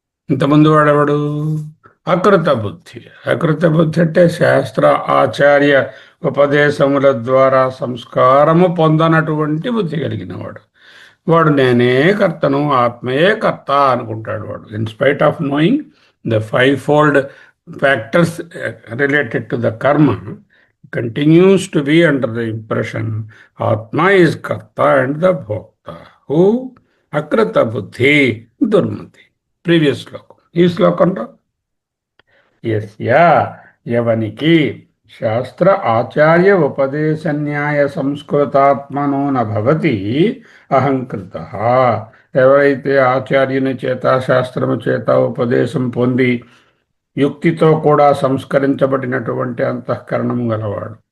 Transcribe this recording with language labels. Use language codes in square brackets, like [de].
[te] ఇంతకుముందు వాడెవడు? అకృత బుద్ధి. అకృత బుద్ధి అంటే శాస్త్ర ఆచార్య ఉపదేశముల ద్వారా సంస్కారము పొందనటువంటి బుద్ధి కలిగిన వాడు. వాడు నేనే కర్తను, ఆత్మయే కర్త అనుకుంటాడు వాడు. [en] In spite of knowing the 5-fold factors related to the karma, continues to be under the impression Atma is Karta and the Bhokta. Who? Akrita Buddhi Durmati. [te] Previous శ్లోకం. ఈ శ్లోకంలో [sa] యస్య యవనికి శాస్త్ర ఆచార్య ఉపదేశ న్యాయ సంస్కృతాత్మనో నభవతి అహంకృత. [te] ఎవరైతే ఆచార్యుని చేత శాస్త్రము చేత ఉపదేశం పొంది యుక్తితో కూడా సంస్కరించబడినటువంటి అంతఃకరణము గలవాడు.